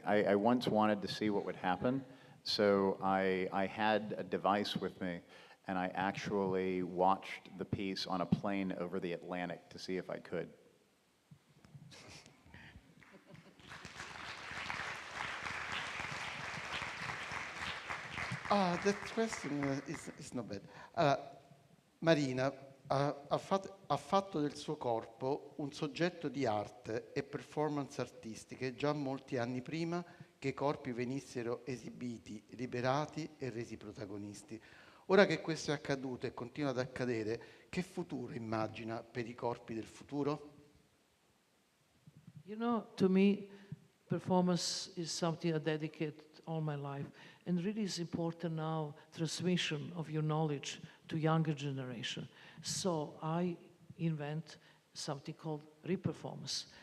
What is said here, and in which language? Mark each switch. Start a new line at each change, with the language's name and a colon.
English: I once wanted to see what would happen, so I had a device with me, and I actually watched the piece on a plane over the Atlantic to see if I could. That question is not bad.
Italian: Marina ha fatto del suo corpo un soggetto di arte e performance artistiche già molti anni prima che i corpi venissero esibiti, liberati e resi protagonisti. Ora che questo è accaduto e continua ad accadere, che futuro immagina per i corpi del futuro?
English: To me, performance is something I dedicate all my life. And really is important now, transmission of your knowledge to younger generation. So I invent something called reperformance.